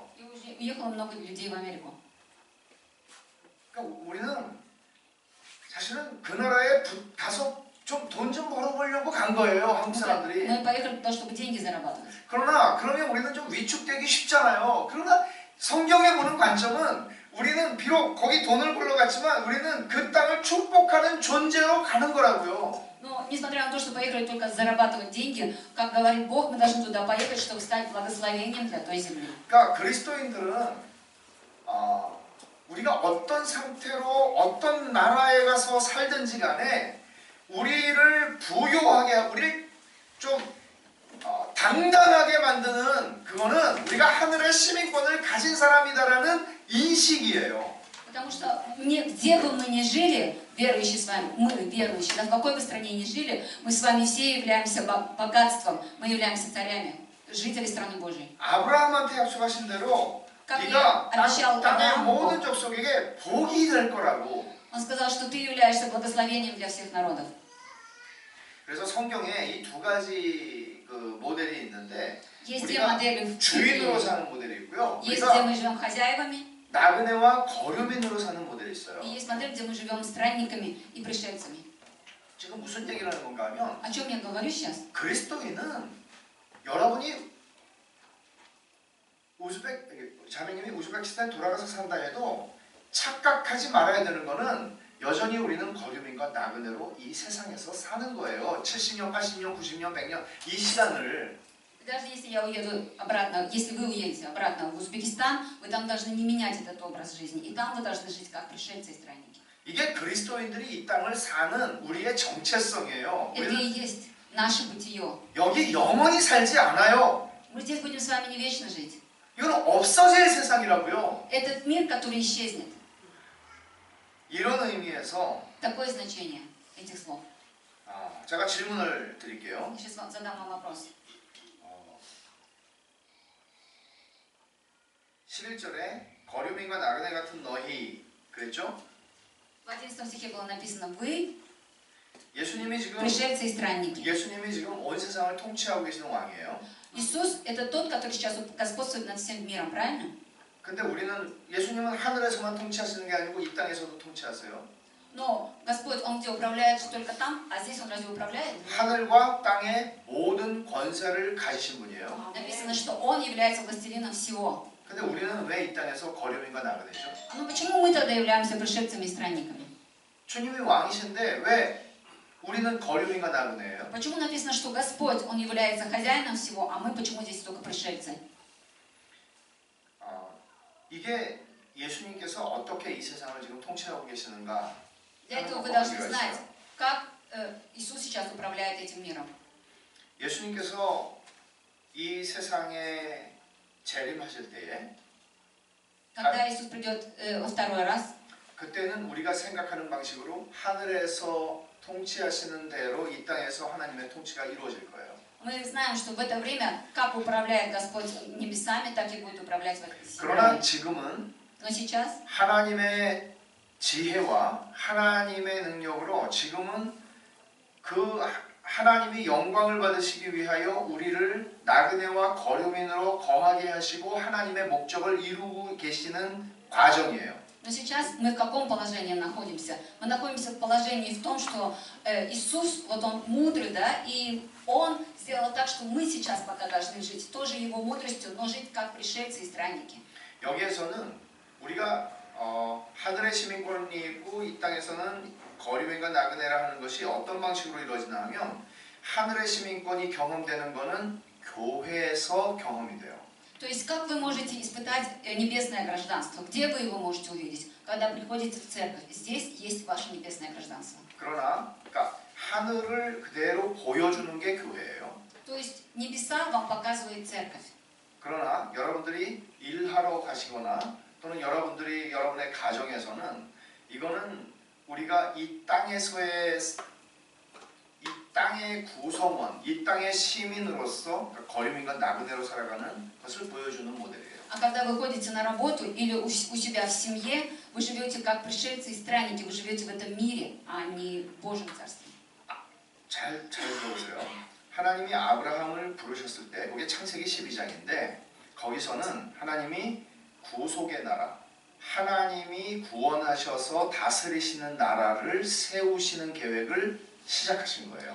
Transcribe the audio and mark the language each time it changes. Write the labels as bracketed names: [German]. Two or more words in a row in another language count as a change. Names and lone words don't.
[Russian] И уехало много людей в Америку. [Korean] 그러니까 우리는 사실은 그 나라에 가서 좀 돈 좀 벌어보려고 간 거예요, 한국 사람들이. [Russian] Мы поехали туда, чтобы деньги зарабатывать. [Korean] 그러나 그러면 우리는 좀 위축되기 쉽잖아요. 그러나 성경에 보는 관점은 우리는 비록 거기 돈을 벌러 갔지만 우리는 그 땅을 축복하는 존재로 가는 거라고요. [Russian] Но несмотря на то, что поехали только зарабатывать деньги, как говорит Бог, мы должны туда поехать, чтобы стать благословением для той земли. [Korean] 그러니까 그리스도인들은 우리가 어떤 상태로 어떤 나라에 가서 살든지 간에 우리를 부요하게, 우리를 좀 당당하게 만드는 그거는 우리가 하늘의 시민권을 가진 사람이다라는 인식이에요. [Russian] Потому что где бы мы ни жили, верующие с вами, мы верующие, да, в какой бы стране ни жили, мы с вами все являемся богатством, мы являемся царями, жители страны Божьей. [Korean] 아브라함한테 약속하신 대로 [Russian] Как [Korean] 네가 [Russian] обещал [Korean] 땅의 [Russian] Аврааму, [Korean] 모든 족속에게 복이 될 거라고. [Russian] Он сказал, что ты являешься благословением для всех народов. [Korean] 그래서 성경에 이 두 가지 그 모델이 있는데 [Russian] Есть две [Korean] 우리가 [Russian] модели в [Korean] 주인으로 [Russian] Библии. [Korean] 사는 모델이 있고요. [Russian] Есть, где [Korean] 우리가 [Russian] мы живем хозяевами, [Korean] 나그네와 거류민으로 사는 모델이 있어요. [Russian] и есть модель, где мы живем странниками и пришельцами. [Korean] 지금 무슨 얘기를 하는 건가 하면 [Russian] О чем я говорю сейчас? [Korean] 그리스도인은 여러분이 자매님이 우즈베키스탄에 돌아가서 산다 해도 착각하지 말아야 되는 거는 여전히 우리는 거류민과 나그네로 이 세상에서 사는 거예요. 70년, 80년, 90년, 100년 이 시간을. [Russian] Даже если я уеду обратно, если вы уедете обратно в Узбекистан, вы там должны не менять этот образ жизни. И там вы должны жить как пришельцы и странники. [Korean] 이게 그리스도인들이 이 땅을 사는 우리의 정체성이에요. [Russian] Это и есть наше бытие. [Korean] 여기 영원히 살지 않아요. [Russian] Мы здесь будем с вами не вечно жить. [Korean] 이건 없어질 세상이라고요. [Russian] Этот мир, который исчезнет. [Korean] 이런 의미에서 [Russian] Такое значение этих слов. [Korean] 제가 질문을 드릴게요. [Russian] Я сейчас задам вам вопрос. [Korean] 11절에 거류민과 나그네 같은 너희 그랬죠? [Russian] В 11 стихе было написано «Вы, [Korean] 예수님이 지금 [Russian] пришельцы и странники». [Korean] 온 세상을 통치하고 계시는 왕이에요. [Russian] Иисус – это тот, который сейчас господствует над всем миром, правильно? [Korean] 근데 우리는 예수님은 하늘에서만 통치하시는 게 아니고 이 땅에서도 통치하세요. [Russian] Но Господь, Он где управляет только там, а здесь Он разве управляет? [Korean] 하늘과 땅의 모든 권세를 가지신 분이에요. [Russian] Написано, что Он является властелином всего. [Korean] 근데 우리는 왜 이 땅에서 거류민과 나그네죠? [Russian] Ну почему мы тогда являемся пришельцами и странниками? [Korean] 주님이 왕이신데 왜 우리는 거류민과 나그네예요? [Russian] Почему написано, что Господь, Он является хозяином всего, а мы почему здесь только пришельцы? [Korean] 이게 예수님께서 어떻게 이 세상을 지금 통치하고 계시는가? [Russian] Для этого вы должны знать, как Иисус сейчас управляет этим миром. [Korean] 예수님께서 이 세상에 재림하실 때에 [Russian] Когда Иисус придет во второй раз, [Korean] 그때는 우리가 생각하는 방식으로 하늘에서 통치하시는 대로 이 땅에서 하나님의 통치가 이루어질 거예요. [Russian] мы знаем, что в это время, как управляет Господь небесами, так и будет управлять в этой [Korean] 그러나 [Russian] земле. [Korean] 지금은 [Russian] Но сейчас [Korean] 하나님의 지혜와 하나님의 능력으로 지금은 그 하나님이 영광을 받으시기 위하여 우리를 나그네와 거류민으로 거하게 하시고 하나님의 목적을 이루고 계시는 과정이에요. [Russian] Но сейчас мы в каком положении находимся? Мы находимся в положении в том, что Иисус, вот Он мудрый, да, и Он сделал так, что мы сейчас пока должны жить тоже Его мудростью, но жить как пришельцы и странники. [Korean] 여기에서는 우리가 하늘의 시민권이 있고 이 땅에서는 거류민과 나그네라 하는 것이 어떤 방식으로 이루어지나 하면 하늘의 시민권이 경험되는 것은 교회에서 경험이 돼요. [Russian] То есть как вы можете испытать небесное гражданство? Где вы его можете увидеть? Когда приходите в церковь. Здесь есть ваше небесное гражданство. [Korean] 그러나 그러니까 하늘을 그대로 보여주는 게 교회예요. [Russian] То есть небеса вам показывает церковь. [Korean] 그러나 여러분들이 일하러 가시거나 또는 여러분들이 여러분의 가정에서는 이거는 우리가 이 땅의 구성원, 이 땅의 시민으로서 거류민과 나그네로 살아가는 것을 보여주는 모델이에요. [Russian] А когда вы ходите на работу или у себя в семье, вы живете как пришельцы и странники, вы живете в этом мире, а не в Божьем Царстве. [Korean] 잘 들어보세요. 하나님이 아브라함을 부르셨을 때, 그게 창세기 12장인데 거기서는 하나님이 구속의 나라, 하나님이 구원하셔서 다스리시는 나라를 세우시는 계획을 시작하신 거예요.